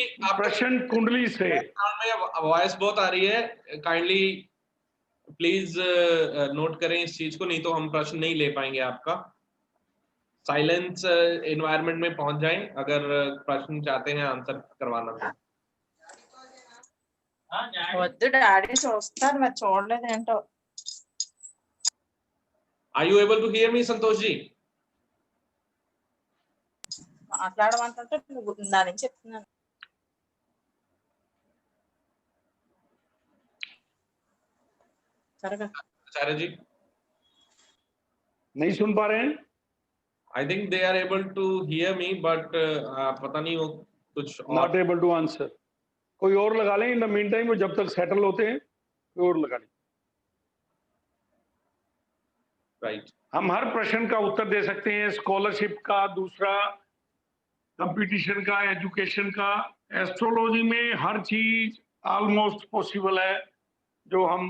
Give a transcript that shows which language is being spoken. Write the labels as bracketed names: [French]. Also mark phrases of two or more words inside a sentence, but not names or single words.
[Hindi] प्रश्न कुंडली से वॉइस बहुत आ रही है, [English] kindly please note [Hindi] करें इस चीज को, नहीं तो हम प्रश्न नहीं ले पाएंगे आपका। [English] silence environment [Hindi] में पहुंच जाएं अगर प्रश्न चाहते हैं आंसर करवाना तो। [Telugu] వద్దు డాడీ చూస్తారు మరి చూడలేదు ఏంటో [English] Are you able to hear me, Santosh ji? [Telugu] మాట్లాడమంటుంటే నువ్వు నా నుంచి చెప్తున్నాను సరేగా [English] Acharya ji, [Hindi] नहीं सुन पा रहे हैं? [English] I think they are able to hear me, but [Hindi] पता नहीं वो कुछ [English] not able to answer. [Hindi] कोई और लगा लें [English] in the mean time, [Hindi] जब तक सेटल होते हैं कोई और लगा लें। राइट। हम हर प्रश्न का उत्तर दे सकते हैं, स्कॉलरशिप का, दूसरा कंपटीशन का, एजुकेशन का, एस्ट्रोलॉजी में हर चीज [English] almost possible [Hindi] है जो हम।